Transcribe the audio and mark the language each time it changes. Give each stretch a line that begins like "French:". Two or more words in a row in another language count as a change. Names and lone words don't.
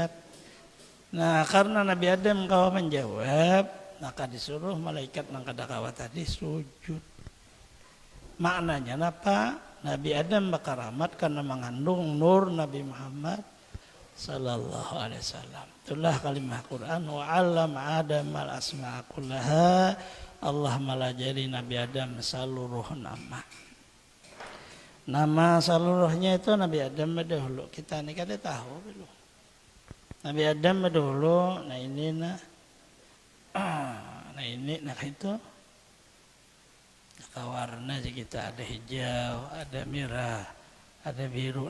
Banjar: Nah karena Nabi Adam kawa menjawab maka disuruh malaikat nang kada kawa tadi sujud. Maknanya apa? Nabi Adam bakaramat karena mengandung nur Nabi Muhammad
Arabic: صلى الله عليه وسلم.
Banjar: Itulah kalimah Quran
Arabic: وعلم آدم الأسماء كلها.
Banjar: Allah melajari Nabi Adam seluruh nama. Nama seluruhnya itu Nabi Adam dahulu. Kita ni kada tahu belum. Nabi Adam dahulu, nah ini nah ini nah itu warna aja kita ada hijau, ada merah, ada biru.